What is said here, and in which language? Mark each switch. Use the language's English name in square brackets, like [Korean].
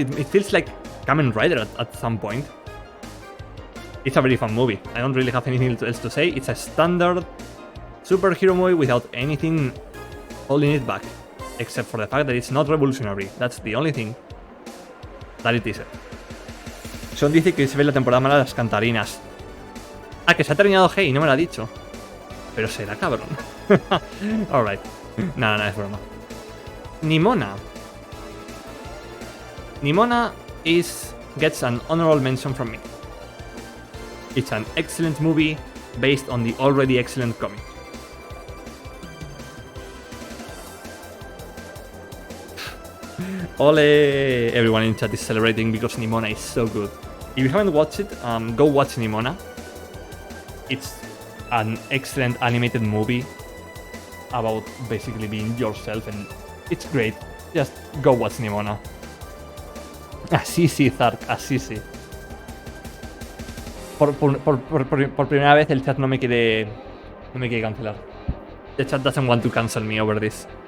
[English] It feels like Kamen Rider at some point. It's a very fun movie. I don't really have anything else to say. It's a standard superhero movie without anything holding it back, except for the fact that it's not revolutionary. That's the only thing that it isn't. [Spanish] Sean dice que se ve la temporada mala de las cantarinas. Ah, que se ha terminado Hey, no me lo ha dicho. Pero será cabrón. Alright. No, es broma. Nimona. [English] Nimona gets an honorable mention from me. It's an excellent movie based on the already excellent comic. Ole! Everyone in chat is celebrating because Nimona is so good. If you haven't watched it, go watch Nimona. It's an excellent animated movie about basically being yourself, and it's great. Just go watch Nimona. [Spanish] Así sí, Zark, así sí. Por primera vez el chat no me quiere cancelar. [English] The chat doesn't want to cancel me over this.